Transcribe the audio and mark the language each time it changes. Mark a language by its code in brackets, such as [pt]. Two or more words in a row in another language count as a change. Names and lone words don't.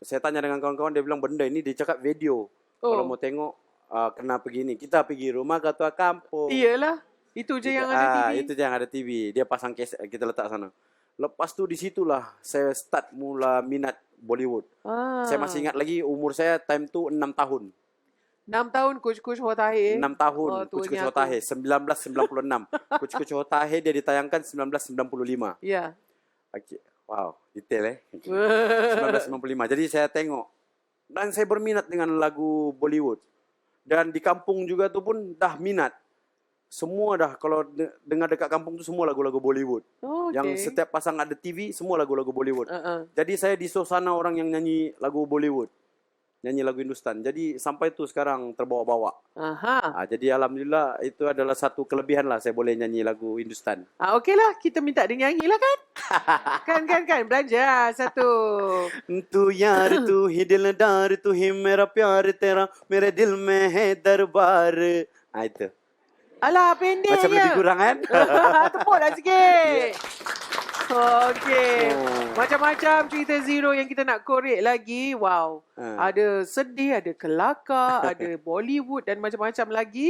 [ms] Saya tanya dengan kawan-kawan, dia bilang benda ini, dia cakap video. Kalau mau tengok, kena pergi ni. Kita pergi rumah ketua kampung. Iyalah. Itu je yang ada TV. Itu je yang ada TV. Dia pasang kaset, kita letak sana. Lepas tu di situlah saya start mula minat Bollywood. Saya masih ingat lagi umur saya time tu 6 tahun. 6 tahun Kuch Hota Hai. 6 tahun Kuch Hota Hai 1996. Kuch Hota Hai dia ditayangkan 1995. Ya. Okay. Wow, detail 1995. Jadi saya tengok dan saya berminat dengan lagu Bollywood. Dan di kampung juga tu pun dah minat. Semua dah kalau dengar dekat kampung tu semua lagu-lagu Bollywood. Yang setiap pasang ada TV semua lagu-lagu Bollywood. Jadi saya di suasana orang yang nyanyi lagu Bollywood. Nyanyi lagu Hindustan. Jadi sampai tu sekarang terbawa-bawa. Jadi alhamdulillah itu adalah satu kelebihan lah saya boleh nyanyi lagu Hindustan. Okeylah, kita minta dia nyanyi lah kan? kan belajar satu. [hi] तू यार तू ही दिलदार तू ही मेरा प्यार तेरा मेरे दिल में है दरबार. [ms] Itu. Alah, pendek macam je. lebih kurang kan? Tepuklah sikit. Okey. Macam-macam cerita Zero yang kita nak korek lagi. Wow. Ada sedih, ada kelakar, ada Bollywood dan macam-macam lagi.